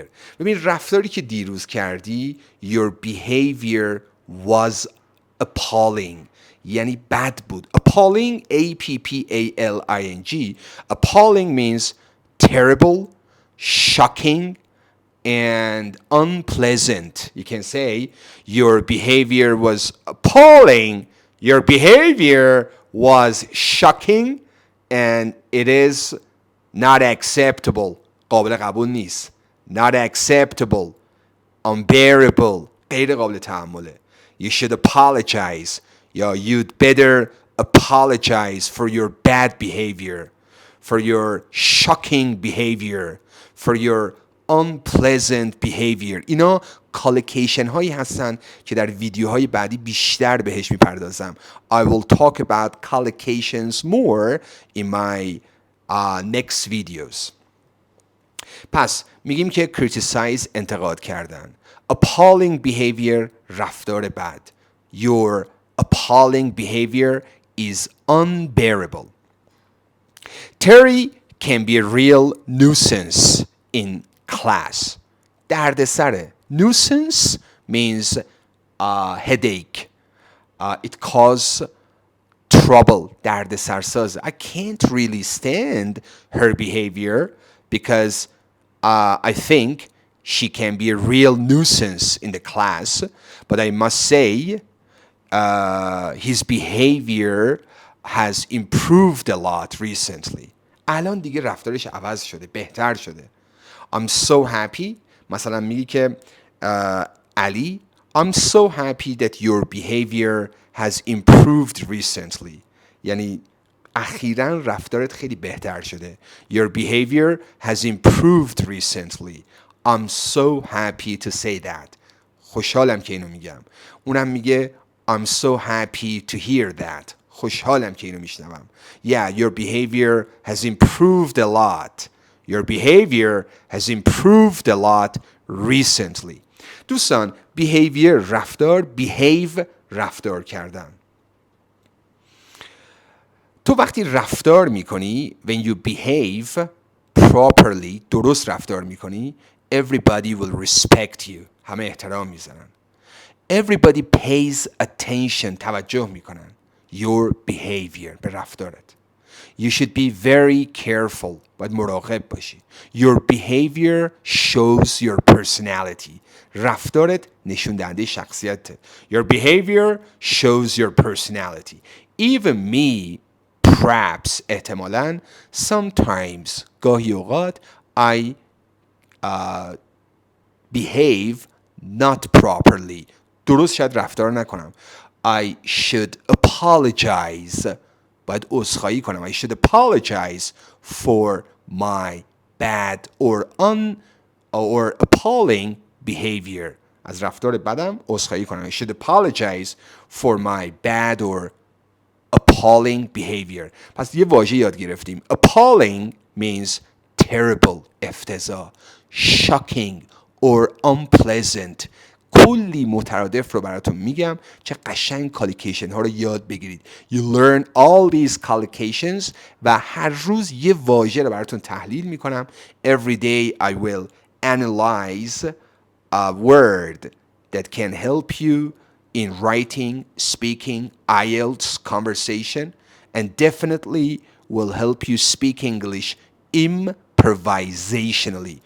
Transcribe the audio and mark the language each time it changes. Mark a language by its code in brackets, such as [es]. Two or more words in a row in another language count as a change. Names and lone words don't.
[fa] ببین رفتاری که دیروز کردی [en] your behavior was appalling [fa] یعنی بد بود. [en] Appalling, A-P-P-A-L-I-N-G. Appalling means terrible, shocking, and unpleasant. You can say your behavior was appalling, your behavior was shocking, and it is not acceptable. [fa] قابل قبول نیست. [en] Not acceptable. [fa] Unbearable. غیر قابل تحمله. [en] You should apologize. You'd better apologize for your bad behavior, for your shocking behavior, for your unpleasant behavior. [fa] اینا collocation هایی هستن که در ویدیوهای بعدی بیشتر بهش میپردازم. [en] I will talk about collocations more in my next videos. [fa] پس میگیم که criticize انتقاد کردن. [en] Appalling behavior [fa] رفتار بد. [en] Your appalling behavior is unbearable. Terry can be a real nuisance in class. [fa] دردسره. [en] Nuisance means headache. It causes trouble. [fa] دردسرساز. [en] I can't really stand her behavior because I think she can be a real nuisance in the class. But I must say his behavior has improved a lot recently. [fa] الان دیگه رفتارش عوض شده، بهتر شده. [en] I'm so happy. [fa] مثلا میگی که علی [en] I'm so happy that your behavior has improved recently. [fa] یعنی اخیراً رفتارت خیلی بهتر شده. [en] Your behavior has improved recently. I'm so happy to say that. [fa] خوشحالم که اینو میگم. اونم میگه [en] I'm so happy to hear that. [fa] خوشحالم که اینو میشنوم. [en] Yeah, your behavior has improved a lot. Your behavior has improved a lot recently. [fa] دوستان behavior رفتار، behave رفتار کردن. تو وقتی رفتار میکنی [en] when you behave properly [fa] درست رفتار میکنی [en] everybody will respect you. [fa] همه احترام میزنن. [en] Everybody pays attention. [fa] توجه میکنن. [en] Your behavior [fa] به رفتارت. [en] You should be very careful. [fa] باید مراقب باشی. [en] Your behavior shows your personality. [fa] رفتارت نشون دهنده شخصیته. [en] Your behavior shows your personality. Even me, perhaps احتمالاً sometimes [fa] گاهی اوقات [en] I behave not properly. [fa] درست شاید رفتار نکنم. [en] I should apologize. [fa] باید عذرخواهی کنم. [en] I should apologize for my bad or appalling behavior. [fa] از رفتار بدم عذرخواهی کنم. [en] I should apologize for my bad or appalling behavior. [fa] پس یه واژه یاد گرفتیم. [en] Appalling means terrible, افتضاح. Shocking or unpleasant. [fa] کلی مترادف رو براتون میگم چه قشنگ collocation ها رو یاد بگیرید. [en] You learn all these collocations [fa] و هر روز یه واژه رو براتون تحلیل میکنم. [en] Every day I will analyze a word that can help you in writing, speaking, IELTS, conversation, and definitely will help you speak English improvisationally.